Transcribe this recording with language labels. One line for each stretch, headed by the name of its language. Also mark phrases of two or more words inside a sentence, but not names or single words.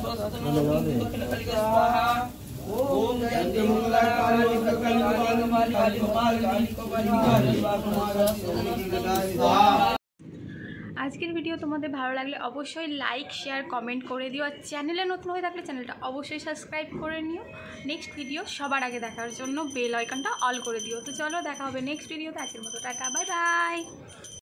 Sanskrit: स्वाहा ओम जयंती मंगला काली भद्र काली कपालिनी स्वाहा।
Bangla: আজকের ভিডিও তোমাদের ভালো লাগলে অবশ্যই
English: like share comment
Bangla: করে দিও, আর চ্যানেলে নতুন হয়ে থাকলে চ্যানেলটা অবশ্যই সাবস্ক্রাইব করে নিও।
English: next video
Bangla: সবার আগে দেখার জন্য
English: bell iconটা
Bangla: অল করে দিও। তো চলো দেখা হবে
English: next videoতে।
Bangla: আজকের মতো টাটা,
English: bye bye.